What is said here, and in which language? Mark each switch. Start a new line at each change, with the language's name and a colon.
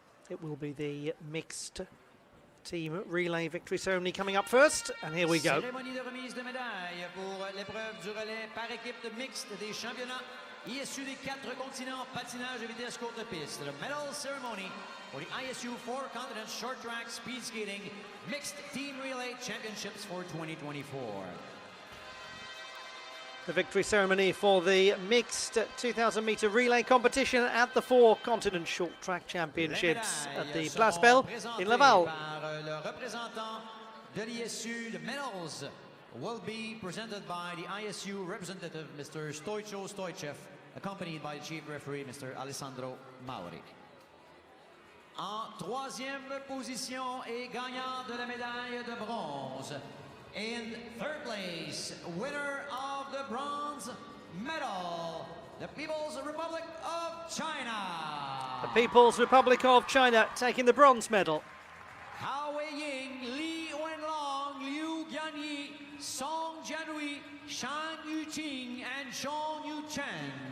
English: It will be the mixed team relay victory ceremony coming up first, and here we go.
French: Cérémonie de remise de médailles pour l'épreuve du relais par équipe de mixte des championnats ISU des 4 continents patinage et vitesse courte piste.
English: The medal ceremony for the ISU 4 continents short track speed skating mixed team relay championships for 2024. The victory ceremony for the mixed 2,000-meter relay competition at the 4 continent short track championships at the Place Belle in Laval.
French: Par le représentant de l'ISU,
English: the medals will be presented by the ISU representative, Mr. Stoicho Stoichev, accompanied by the chief referee, Mr. Alessandro Mauri.
French: En troisième position et gagnant de la médaille de bronze.
English: In third place, winner of the bronze medal, the People's Republic of China. The People's Republic of China taking the bronze medal. Hao Wei-ying, Li Wenlong, Liu Jianyi, Song Jianhui, Shan Yuqing, and Zhong Yuchen.